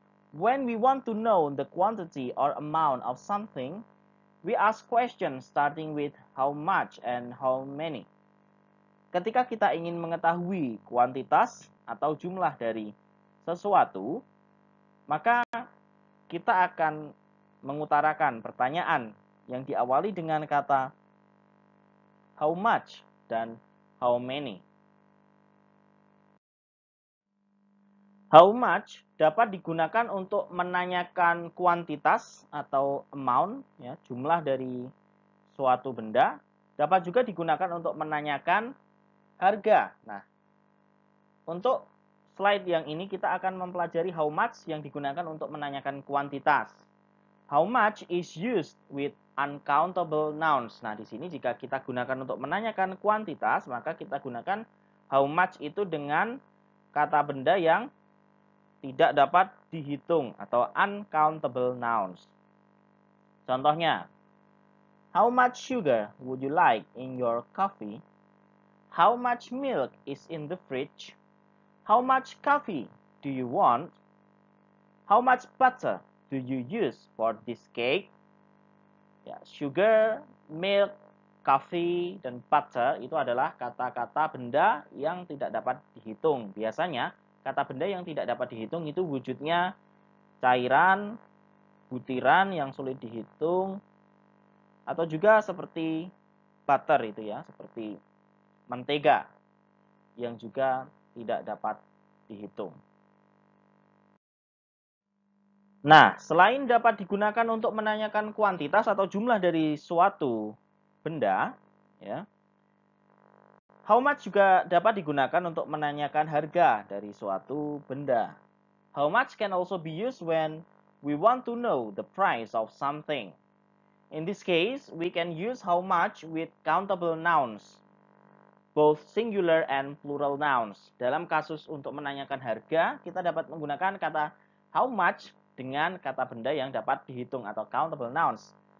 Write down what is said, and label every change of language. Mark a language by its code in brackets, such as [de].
[en] When we want to know the quantity or amount of something, we ask questions starting with how much and how many. [id] Ketika kita ingin mengetahui kuantitas atau jumlah dari sesuatu, maka kita akan mengutarakan pertanyaan yang diawali dengan kata how much dan how many. How much dapat digunakan untuk menanyakan kuantitas atau amount, jumlah dari suatu benda. Dapat juga digunakan untuk menanyakan harga. Nah, untuk slide yang ini kita akan mempelajari how much yang digunakan untuk menanyakan kuantitas. [en] How much is used with uncountable nouns. [id] Nah, di sini jika kita gunakan untuk menanyakan kuantitas, maka kita gunakan how much itu dengan kata benda yang tidak dapat dihitung atau uncountable nouns. Contohnya, [en] how much sugar would you like in your coffee? How much milk is in the fridge? How much coffee do you want? How much butter do you use for this cake? [id] Sugar, milk, coffee, dan butter itu adalah kata-kata benda yang tidak dapat dihitung. Biasanya kata benda yang tidak dapat dihitung itu wujudnya cairan, butiran yang sulit dihitung, atau juga seperti butter itu seperti mentega yang juga tidak dapat dihitung. Nah, selain dapat digunakan untuk menanyakan kuantitas atau jumlah dari suatu benda, how much juga dapat digunakan untuk menanyakan harga dari suatu benda. [en] How much can also be used when we want to know the price of something. In this case, we can use how much with countable nouns, both singular and plural nouns. [id] Dalam kasus untuk menanyakan harga, kita dapat menggunakan kata how much dengan kata benda yang dapat dihitung atau countable nouns.